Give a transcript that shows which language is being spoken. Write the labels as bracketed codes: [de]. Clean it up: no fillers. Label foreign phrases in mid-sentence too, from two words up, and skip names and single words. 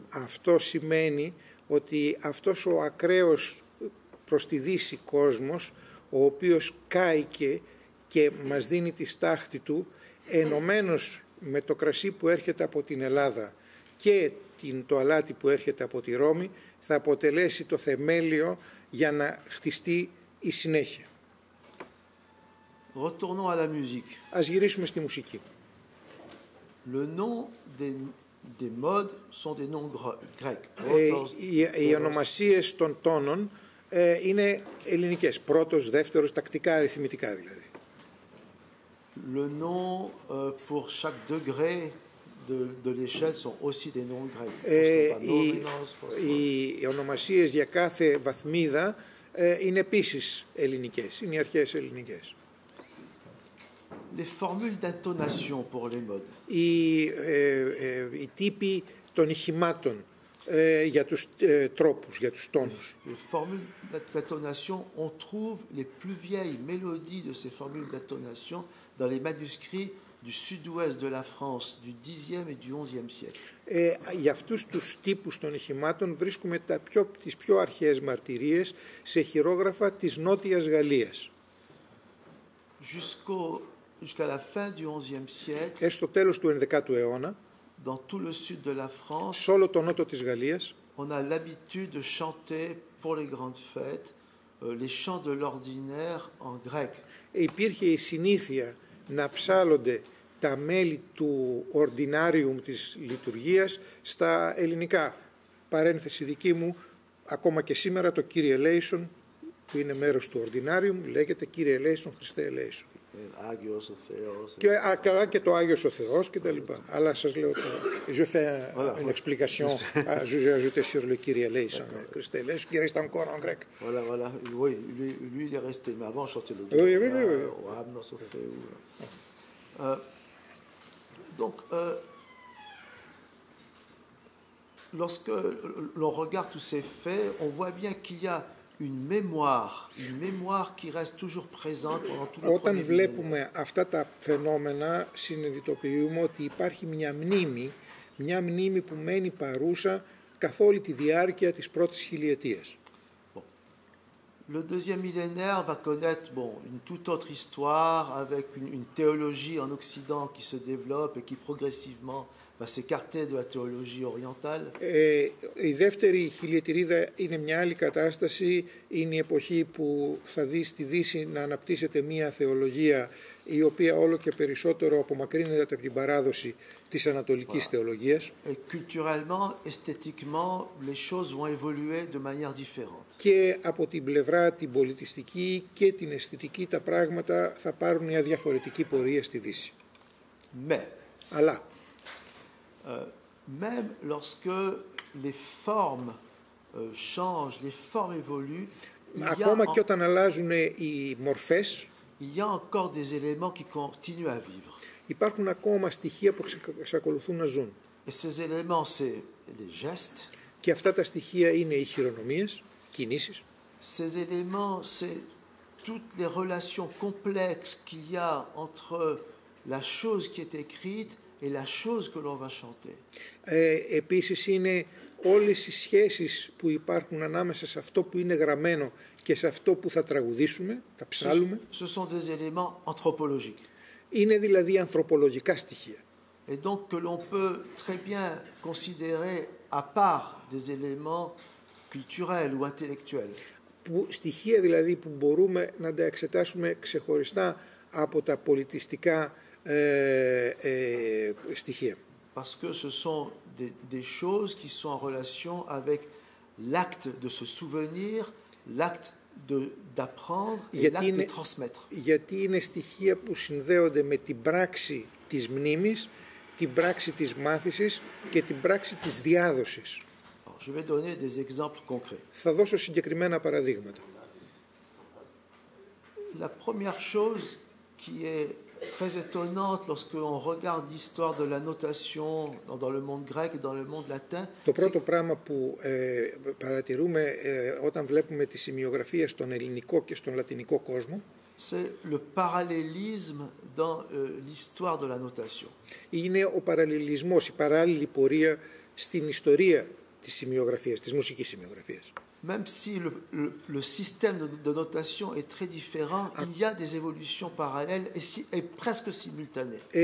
[el] Αυτό σημαίνει ότι αυτός ο ακραίος προς τη Δύση κόσμος, ο οποίος κάηκε και μας δίνει τη στάχτη του, ενωμένος με το κρασί που έρχεται από την Ελλάδα και το αλάτι που έρχεται από τη Ρώμη, θα αποτελέσει το θεμέλιο για να χτιστεί η συνέχεια. [fr] Retournons à la musique. [el] Ας γυρίσουμε στη μουσική. [fr] Le nom des modes sont des noms grecs. [el] Οι ονομασίες των τόνων είναι ελληνικές. Πρώτος, δεύτερος, τακτικά, αριθμητικά δηλαδή. [fr] Le nom pour chaque degré de l'échelle sont aussi des noms grecs. [el] Οι ονομασίες για κάθε βαθμίδα είναι επίσης ελληνικές, είναι οι αρχαίες ελληνικές. [fr] Les formules d'intonation pour les modes. [el] Οι τύποι των ηχημάτων για τους τρόπους, για τους τόνους. [fr] Les formules d'intonation, on trouve les plus vieilles mélodies de ces formules d'intonation dans les manuscrits du sud-ouest de la France du Xe et du XIe siècle. [el] Για αυτούς τους τύπους των ηχημάτων βρίσκουμε τις πιο αρχαίες μαρτυρίες σε χειρόγραφα της Νότιας Γαλλίας. [fr] Jusqu'à la fin du XIe siècle, [el] στο τέλος του 11ου αιώνα, [fr] dans tout le sud de la France, [el] σε όλο το νότο της Γαλλίας, [fr] on a l'habitude de chanter pour les grandes fêtes les chants de l'ordinaire en grec. [el] Υπήρχε η συνήθεια να ψάλλονται τα μέλη του ordinarium της λειτουργίας στα ελληνικά. Παρένθεση δική μου, ακόμα και σήμερα το Κύριε ελέησον, που είναι μέρος του ordinarium, λέγεται Κύριε ελέησον, Χριστέ eleison. Άγιος ο Θεός. Και το Άγιος ο Θεός και τα λοιπά. Αλλά σας λέω τώρα, [fr] je fais une explication, j'ai ajouté sur le [el] Κύριε ελέησον, Χριστέ ελέησον, [fr] qui reste encore en grec. Voilà, voilà. Oui, lui, il est resté. Mais avant, on chantait le [el] Αμνός ο Θεού. [fr] Donc, lorsque l'on regarde tous ces faits, on voit bien qu'il y a une mémoire qui reste toujours présente pendant tout le premier millénaire. [el] Όταν βλέπουμε αυτά τα φαινόμενα, συνειδητοποιούμε ότι υπάρχει μια μνήμη που μένει παρούσα καθ' όλη τη διάρκεια της πρώτης χιλιετίας. [fr] Le deuxième millénaire va connaître une toute autre histoire avec une théologie en Occident qui se développe et qui progressivement va s'écarter de la théologie orientale. [el] Η δεύτερη χιλιετηρίδα είναι μια άλλη κατάσταση, είναι η εποχή που θα δει στη Δύση να αναπτύσσεται μια θεολογία η οποία όλο και περισσότερο απομακρύνεται από την παράδοση της ανατολικής θεολογίας. [fr] Et culturellement, esthétiquement, les choses vont évoluer de manière différente. [el] Και από την πλευρά την πολιτιστική και την αισθητική τα πράγματα θα πάρουν μια διαφορετική πορεία στη Δύση. [fr] Mais, [el] Αλλά [fr] même lorsque les formes changent, les formes évoluent, [el] ακόμα και όταν αλλάζουν οι μορφές, [fr] il y a encore des éléments qui continuent à vivre. [el] υπάρχουν ακόμα στοιχεία που εξακολουθούν να ζουν. [fr] Et ces éléments, c'est les gestes. [el] Και αυτά τα στοιχεία είναι οι χειρονομίες, κινήσεις. [fr] Ces éléments, c'est toutes les relations complexes qu'il y a entre la chose qui est écrite et la chose que l'on va chanter. [el] Επίσης είναι όλες οι σχέσεις που υπάρχουν ανάμεσα σε αυτό που είναι γραμμένο και σε αυτό που θα τραγουδήσουμε, θα ψάλουμε. [fr] Ce sont des éléments anthropologiques. [el] Είναι δηλαδή ανθρωπολογικά στοιχεία. [fr] Et donc que l'on peut très bien considérer à part des éléments culturels ou intellectuels. [el] Στοιχεία δηλαδή που μπορούμε να τα εξετάσουμε ξεχωριστά από τα πολιτιστικά στοιχεία. [fr] Parce que ce sont des choses qui sont en relation avec l'acte de se souvenir, l'acte d'apprendre et l'acte de transmettre. [el] Γιατί είναι στοιχεία που συνδέονται με την πράξη της μνήμης, την πράξη της μάθησης και την πράξη της διάδοσης. [fr] Je vais donner des exemples concrets. [el] Θα δώσω συγκεκριμένα παραδείγματα. [fr] La première chose qui est très étonnante lorsque l'on regarde l'histoire de la notation dans le monde grec et dans le monde latin. [el] Το πρώτο πράγμα που παρατηρούμε όταν βλέπουμε τη σημειογραφία στον ελληνικό και στον λατινικό κόσμο, [fr] c'est le parallélisme dans l'histoire de la notation. [el] Είναι ο παραλληλισμός, η παράλληλη πορεία στην ιστορία της σημειογραφίας, της μουσικής σημειογραφίας. [fr] Même si le système de notation est très différent, il y a des évolutions parallèles et presque simultanées.